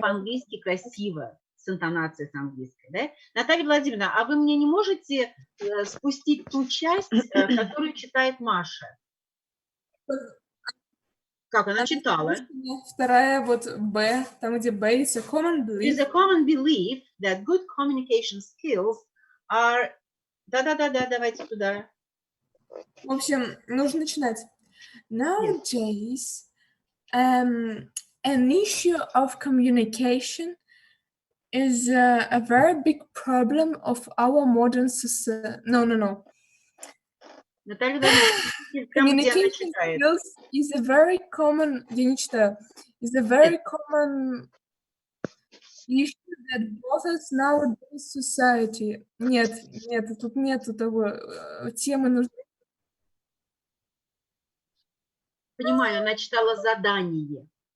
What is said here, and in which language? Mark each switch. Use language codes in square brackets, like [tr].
[ru] по-английски красиво, с интонацией с английской. [en] Да? [ru] Наталья Владимировна, а вы мне не можете спустить ту часть, которую читает Маша? Как она читала? Вторая вот Б, там где Б, [en] it's a common It is belief. a common belief that good communication skills are... [ru] давайте туда. В общем, нужно начинать. [en] Nowadays, an issue of communication is a very big problem of our modern society. No. [ru] Наталья Владимировна, [en] Communication skills is a very common, [ru] я не читаю, [en] is a very common issue that bothers nowadays society. [ru] Нет, тут нету того, темы нужны. Понимаю, она читала задание.